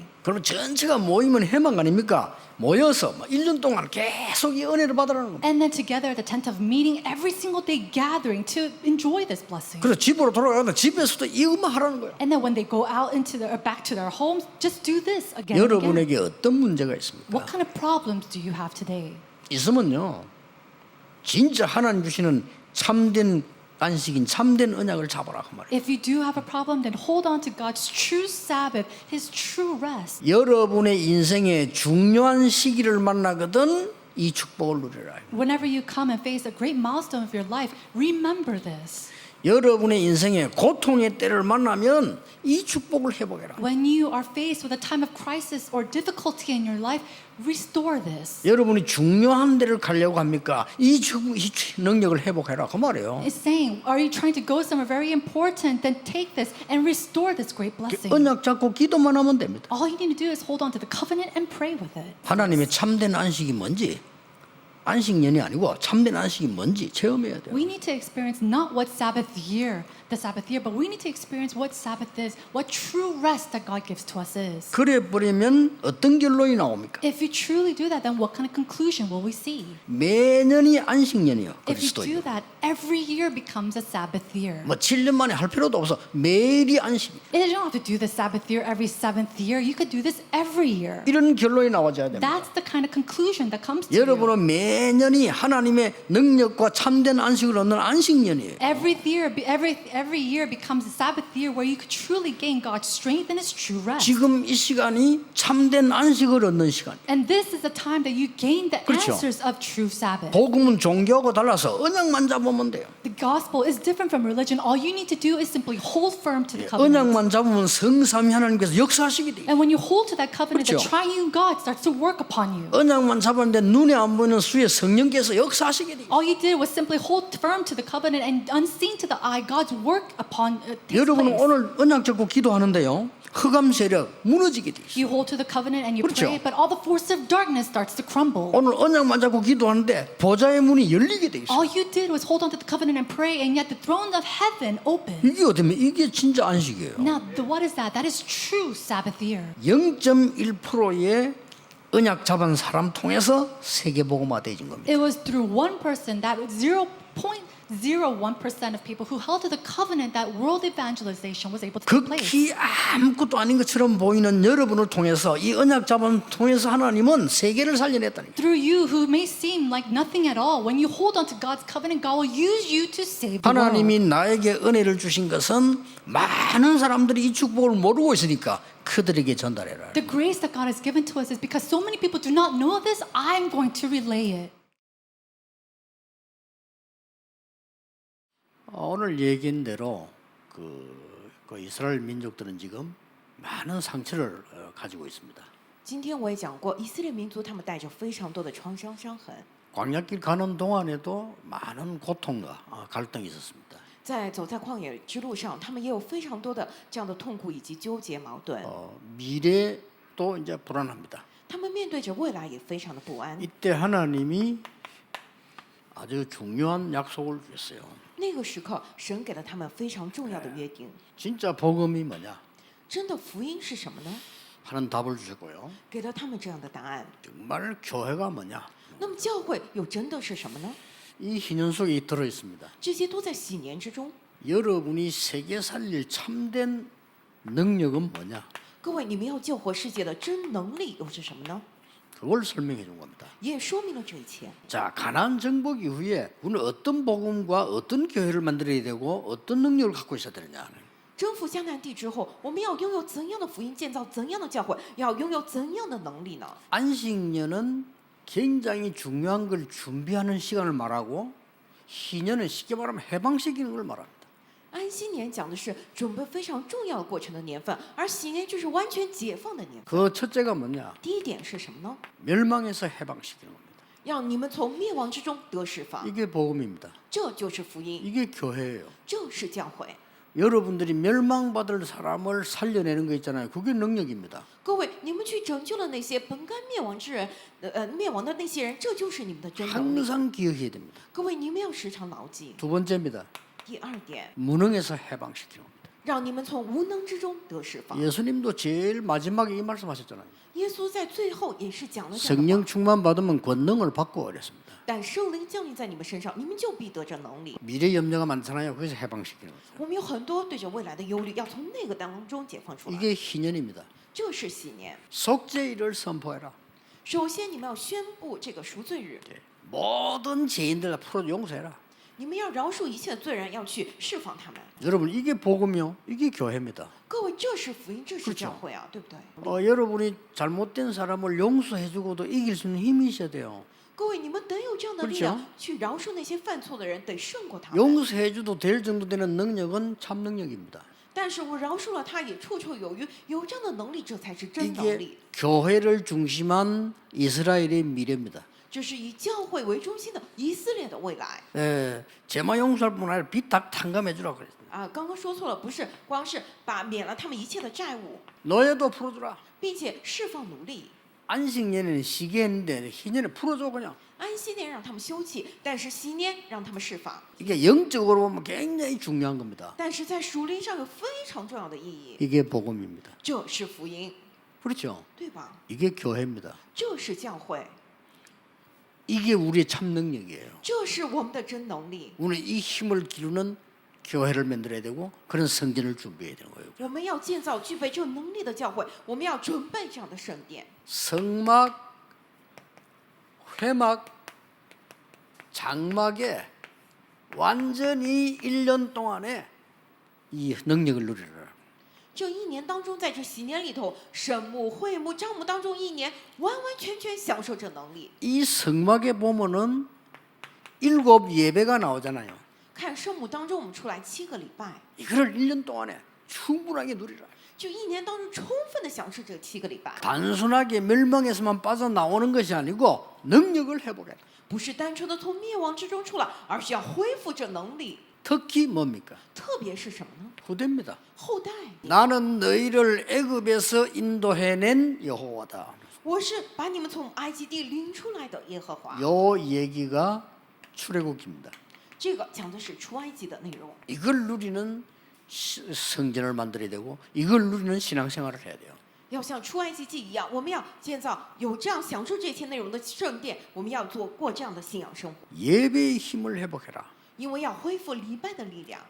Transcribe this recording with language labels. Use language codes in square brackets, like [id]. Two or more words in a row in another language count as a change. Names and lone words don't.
[ko] 그럼 전체가 모이면 해만 아닙니까? 모여서 1년 동안 계속 이 은혜를 받으라는 겁니다. [en] And then together at the tent of meeting, every single day gathering to enjoy this blessing. [ko] 그래서 집으로 돌아가다 집에서도 이 음악 하라는 거예요. [en] And then when they go out into back to their homes, just do this again and again. [ko] 여러분에게 어떤 문제가 있습니까? [en] What kind of problems do you have today? [ko] 있으면요 진짜 하나님 주시는 참된 안식인 참된 언약을 잡아라 그 말이에요. [en] If you do have a problem, then hold on to God's true Sabbath, His true rest. [ko] 여러분의 인생의 중요한 시기를 만나거든 이 축복을 누리라. [en] Whenever you come and face a great milestone of your life, remember this. [ko] 여러분의 인생의 고통의 때를 만나면 이 축복을 회복해라. [en] When you are faced with a time of crisis or difficulty in your life, restore this. [ko] 여러분이 중요한 데를 가려고 합니까? 이 능력을 회복해라 그 말이에요. [en] It's saying, are you trying to go somewhere very important? Then take this and restore this great blessing. [ko] 언약 잡고 기도만 하면 됩니다. [en] All you need to do is hold on to the covenant and pray with it. [ko] 하나님의 참된 안식이 뭔지, 안식년이 아니고 참된 안식이 뭔지 체험해야 돼요. [en] We need to experience not what Sabbath year, the Sabbath year, but we need to experience what Sabbath is, what true rest that God gives to us is. [ko] 그래 버리면 어떤 결론이 나옵니까? [en] If you truly do that, then what kind of conclusion will we see? [ko] 매년이 안식년이요. [en] If you do [ko] 그리스도예요. [en] that, every year becomes a Sabbath year. [ko] 뭐 7년 만에 할 필요도 없어. 매일이 안식. [en] You don't have to do the Sabbath year every seventh year. You could do this every year. [ko] 이런 결론이 나와줘야 됩니다. [en] That's the kind of conclusion that comes to you. [ko] 여러분은 매년이 하나님의 능력과 참된 안식을 얻는 안식년이에요. [en] Every year becomes a Sabbath year where you could truly gain God's strength and His true rest. [ko] 지금 이 시간이 참된 안식을 얻는 시간. [en] And this is the time that you gain the [ko] 그렇죠. [en] answers of true Sabbath. [ko] 복음은 종교하고 달라서 언약만 잡으면 돼요. [en] The gospel is different from religion. All you need to do is simply hold firm to the covenant. [ko] 언약만 잡으면 성삼위 하나님께서 역사하시게 돼요. [en] And when you hold to that covenant, the [ko] 그렇죠. [en] triune God starts to work upon you. [ko] 언약만 잡았는데 눈에 안 보이는 수의 성령께서 역사하시게 돼요. [en] All you did was simply hold firm to the covenant, and unseen to the eye, God's work upon takes [ko] 여러분은 [en] place. [ko] 오늘 언약 잡고 기도하는데요. 흑암 세력 무너지게 돼 있어요. [en] You hold to the covenant and you [ko] 그렇죠. [en] pray, but all the force of darkness starts to crumble. [ko] 오늘 언약만 잡고 기도하는데 보좌의 문이 열리게 돼 있어요. [en] All you did was hold on to the covenant and pray, and yet the throne of heaven opened. [ko] 이게 어쩌면 이게 진짜 안식이에요. [en] Now, what is that? That is true Sabbath year. [ko] 0.1%의 언약 잡은 사람 통해서 세계 복음화 되어진 겁니다. [en] It was through one person, that 0.01% of people who held to the covenant, that world evangelization was able to take place. [ko] 극히 아무것도 아닌 것처럼 보이는 여러분을 통해서 이 언약 잡은 통해서 하나님은 세계를 살려냈다는 거예요. [en] Through you, who may seem like nothing at all, when you hold on to God's covenant, God will use you to save the world. [ko] 하나님이 나에게 은혜를 주신 것은 많은 사람들이 이 축복을 모르고 있으니까 그들에게 전달해라. [en] The grace that God has given to us is because so many people do not know this, I'm going to relay it. [ko] 오늘 얘기한 대로 그 이스라엘 민족들은 지금 많은 상처를 가지고 있습니다. [zh] 今天我也讲过，以色列民族他们带着非常多的创伤伤痕， [ko] 광야길 가는 동안에도 많은 고통과 갈등이 있었습니다. [zh] 在走在旷野之路上，他们也有非常多的这样的痛苦以及纠结矛盾。 [ko] 미래도 이제 불안합니다. [zh] 他们面对着未来也非常的不安。 [ko] 이때 하나님이 아주 중요한 약속을 주셨어요. [zh] 那个时刻，神给了他们非常重要的约定。 [ko] 진짜 복음이 뭐냐 [zh] 真的福音是什么呢？ [ko] 하는 답을 주셨고요. [zh] 给了他们这样的答案。 [ko] 정말 교회가 뭐냐 [zh] 那么教会又真的是什么呢？ [ko] 이 희년 속에 들어 있습니다. [zh] 这些都在喜年之中。 [ko] 여러분이 세계 살릴 참된 능력은 뭐냐 [zh] 各位，你们要救活世界的真能力又是什么呢？ [ko] 그걸 설명해 준 겁니다. [zh] 也说明了这一切。 [ko] 자, 가나안 정복 이후에 우리는 어떤 복음과 어떤 교회를 만들어야 되고 어떤 능력을 갖고 있어야 되느냐. [zh] 征服迦南地之后，我们要拥有怎样的福音，建造怎样的教会，要拥有怎样的能力呢？ [ko] 안식년은 굉장히 중요한 걸 준비하는 시간을 말하고 희년은 쉽게 말하면 해방시키는 걸 말합니다. [zh] 安息年讲的是准备非常重要的过程的年份，而喜年就是完全解放的年份。 [ko] 그 첫째가 뭐냐? [zh] 第一点是什么呢？ [ko] 멸망에서 해방시키는 겁니다. [zh] 让你们从灭亡之中得释放， [ko] 이게 복음입니다. [zh] 这就是福音， [ko] 이게 교회예요. [zh] 这是教会。 [ko] 여러분들이 멸망받을 사람을 살려내는 거 있잖아요. 그게 능력입니다. [zh] 各位，你们去拯救了那些本该灭亡之人，灭亡的那些人，这就是你们的真能力。 [ko] 항상 기억해야 됩니다. [zh] 各位，你们要时常牢记。 [ko] 두 번째입니다. [zh] 第二点， [ko] 무능에서 해방시키는 겁니다. [zh] 让你们从无能之中得释放。 [ko] 예수님도 제일 마지막에 이 말씀하셨잖아요. [zh] 耶稣在最后也是讲了这样的 [ko] 성령 [zh] 话。 [ko] 충만 받으면 권능을 받고 그랬습니다. [zh] 但圣灵降临在你们身上，你们就必得着能力。 [ko] 미래 염려가 많잖아요. 그래서 해방시키는 거죠. [zh] 我们有很多对着未来的忧虑，要从那个当中解放出来。 [ko] 이게 희년입니다. [zh] 这是喜年。 [ko] 속죄일을 선포해라. [zh] 首先，你们要宣布这个赎罪日， [ko] 모든 죄인들 다 풀어 용서해라. [zh] 你们要饶恕一切的罪人，要去释放他们。 [ko] 여러분 이게 복음이요. 이게 교회입니다. [zh] 各位，这是福音，这是 [ko] 그렇죠 [zh] 教会啊，对不对？ [ko] 여러분이 잘못된 사람을 용서해주고도 이길 수 있는 힘이 있어야 돼요. [zh] 各位，你们得有这样的力 [ko] 그렇죠 [zh] 量，去饶恕那些犯错的人，得胜过他们。 [ko] 용서해줘도 될 정도 되는 능력은 참 능력입니다. [zh] 但是我饶恕了他，也绰绰有余，有这样的能力，这才是真能 [ko] 이게 [zh] 力。 [ko] 교회를 중심한 이스라엘의 미래입니다. [zh] 这是以教会为中心的以色列的未来。 [ko] 제마 용서할 뿐 아니라 빚다 탕감해주라 그랬어요. [zh] 啊，刚刚说错了，不是光是把免了他们一切的债务， [ko] 노예도 풀어주라. [zh] 并且释放奴隶。 [ko] 안식년에는 쉬게 했는데 희년에 풀어줘 그냥. [zh] 安息年让他们休憩，但是息年让他们释放。 [ko] 이게 영적으로 보면 굉장히 중요한 겁니다. [zh] 但是在属灵上有非常重要的意义， [ko] 이게 복음입니다. [zh] 这是福音， [ko] 그렇죠? [zh] 对吧？ [ko] 이게 교회입니다. [zh] 这是教会， [ko] 이게 우리의 참 능력이에요. [zh] 这是我们的真能力。 [ko] 우리는 이 힘을 기르는 교회를 만들어야 되고 그런 성전을 준비해야 되는 거예요. [zh] 我们要建造具备这能力的教会，我们要准备这样的圣殿。 [ko] 성막, 회막, 장막에 완전히 1년 동안에 이 능력을 누리라. [zh] 这一年当中，在这喜年里头，神幕、会幕、帐幕当中，一年完完全全享受这能力。 [ko] 이 성막에 보면은 7 예배가 나오잖아요. [zh] 看圣母当中，我们出来7个礼拜， [ko] 이거를 1년 동안에 충분하게 누리라. [zh] 就一年当中充分的享受这7个礼拜， [ko] 단순하게 멸망에서만 빠져나오는 것이 아니고 능력을 회복해라. [zh] 不是单纯的从灭亡之中出来，而是要恢复这能力。 [ko] 특히 뭡니까? [zh] 特别是什么呢？ [ko] 후대입니다. [zh] 后代， [ko] 나는 너희를 애굽에서 인도해낸 여호와다. [zh] 我是把你们从埃及地领出来的耶和华。 [ko] 요 얘기가 출애굽기입니다. [zh] 这个讲的是出埃及的内容。 [ko] 이걸 누리는 성전을 만들어야 되고 이걸 누리는 신앙생활을 해야 돼요. [zh] 要像出埃及记一样，我们要建造有这样享受这些内容的圣殿，我们要过这样的信仰生活， [ko] 예배의 힘을 회복해라. [zh] 因为要恢复礼拜的力量。